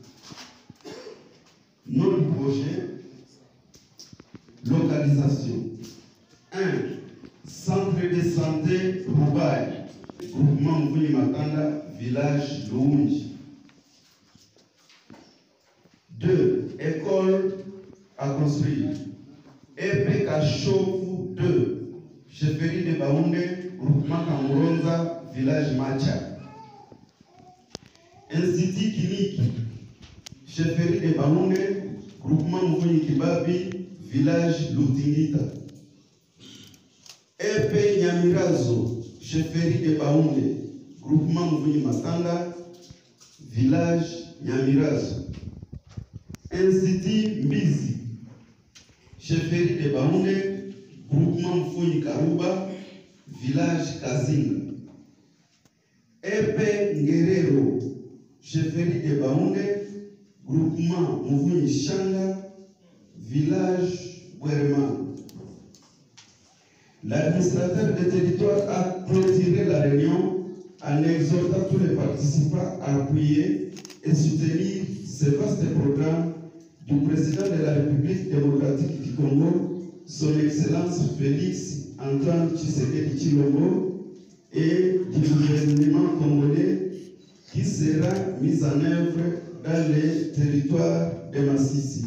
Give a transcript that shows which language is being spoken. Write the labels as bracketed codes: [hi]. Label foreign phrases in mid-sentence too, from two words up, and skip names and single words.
[fr] Nom du projet, localisation. 1. Centre de santé Roubaï, groupement Mvuni Matanda, village Louunji. 2. École à construire. EPK Chovu 2, chefferie de Baounde, groupement Kamuronza, village Macha. Institut clinique, chefferie de Baounde, groupement Mvunyi Kibabi, village Lutingita. Epe Nyamirazo, chefferie de Baounde, groupement Mvunyi Matanda, village Nyamirazo. Institut Mbizi, chefferie de Baounde, groupement Mvunyi Karuba, village Kazinga. Epe Ngerero, chefferie de Baounde, groupement Mvunyi Shanga, village Bwerema. L'administrateur du territoire a clôturé la réunion en exhortant tous les participants à appuyer et soutenir ce vaste programme du président de la République démocratique du Congo, son Excellence Félix Antoine Tshisekedi Tshilombo, et du gouvernement congolais qui sera mis en œuvre dans les territoires de Massissi.